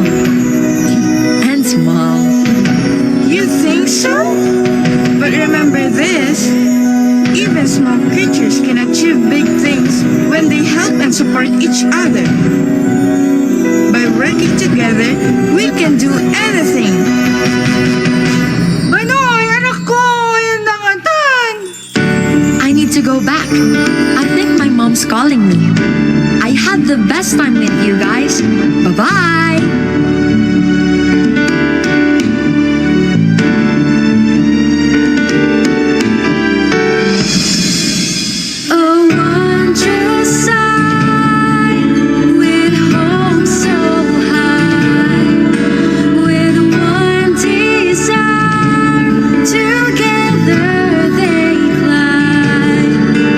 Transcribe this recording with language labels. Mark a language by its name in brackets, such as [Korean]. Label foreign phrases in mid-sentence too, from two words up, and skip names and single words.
[English] And small. You think so? But remember this. Even small creatures can achieve big things when they help and support each other. By working together, we can do anything. [Iloko] Banoy, anak ko! Ayan na nga tan! [English] I need to go back. I think my mom's calling me. I had the best time with you guys. Bye-bye! A wondrous sight, with home so high, with one desire, together they climb.